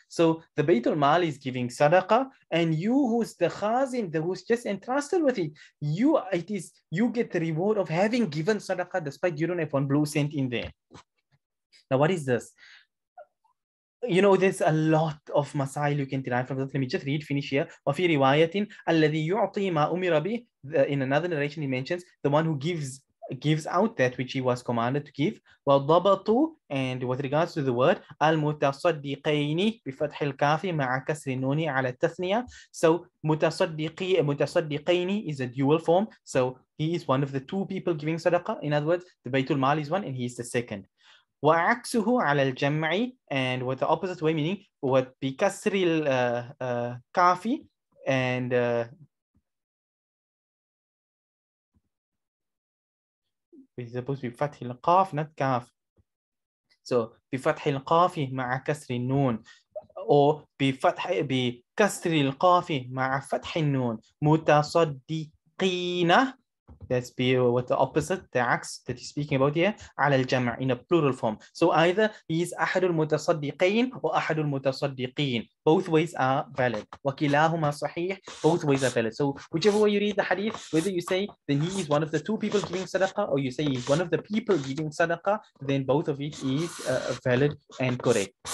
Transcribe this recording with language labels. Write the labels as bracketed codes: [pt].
[en] So the Baytul Mal is giving sadaqah, and you who's the khazin, who's just entrusted with it, you get the reward of having given sadaqah despite you don't have one blue cent in there. Now, what is this? There's a lot of masail you can derive from this. Let me just finish here. [ar] وَفِي رِوَايَةٍ الَّذِي يُعْطِي مَا أُمِرَ بِهِ. [en] In another narration, he mentions the one who gives out that which he was commanded to give. [ar] وَالضَّبَطُ. [en] And with regards to the word, [ar] الْمُتَصَدِّقَيْنِ بِفَتْحِ الْكَافِ مَعَ كَسْرِ النُّونِ عَلَى التَّثْنِيَةِ. [en] So مُتَصَدِّقَيْنِ is a dual form. So he is one of the two people giving sadaqah. In other words, the Baytul Mal is one and he is the second. [ar] وعكسه على الجمع, [en] and with the opposite way, meaning with [ar] بكسر الكاف [en] and it's supposed to be [ar] فتح القاف, [en] not كاف. [ar] So بفتح القاف مع كسر النون, or بكسر القاف مع فتح النون متصدقين. [en] That's with the opposite, the aks that he's speaking about here, [ar] على الجمع, [en] in a plural form. So either he is [ar] أحد المتصدقين [en] or أحد المتصدقين. Both ways are valid. [ar] وكلاهما صحيح. [en] Both ways are valid. So whichever way you read the hadith, whether you say then he is one of the two people giving sadaqah, or you say he's one of the people giving sadaqah, then both of it is valid and correct.